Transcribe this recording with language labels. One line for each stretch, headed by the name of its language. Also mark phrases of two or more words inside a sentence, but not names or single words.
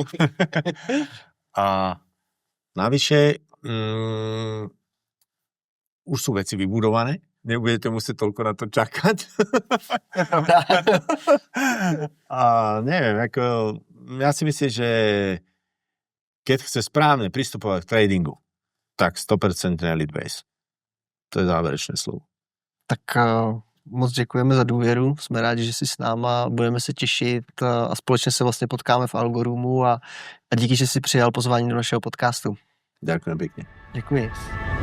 Slovak: A navyše už sú veci vybudované, nebudete musieť toľko na to čakať. A neviem, ako, ja si myslím, že keď chce správne pristupovať k tradingu, tak 100% Elitways. To je záverečné slovo.
Czech: Tak moc děkujeme za důvěru, jsme rádi, že jsi s náma, budeme se těšit a společně se vlastně potkáme v Algoroomu a díky, že jsi přijal pozvání do našeho podcastu.
Slovak: Ďakujem pekne.
Czech: Děkuji.